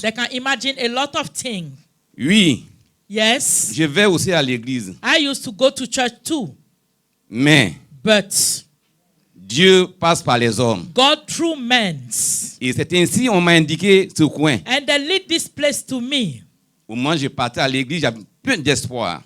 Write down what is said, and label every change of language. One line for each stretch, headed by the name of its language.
English: they can imagine a lot of things.
French: Oui,
English: Yes,
French: je vais aussi à l'église,
English: I used to go to church too,
French: mais
English: but
French: Dieu passe par les hommes.
English: God through men.
French: Et c'est ainsi qu'on m'a indiqué ce coin.
English: And they lead this place to me.
French: Au moment où je partais à l'église, j'avais plein d'espoir.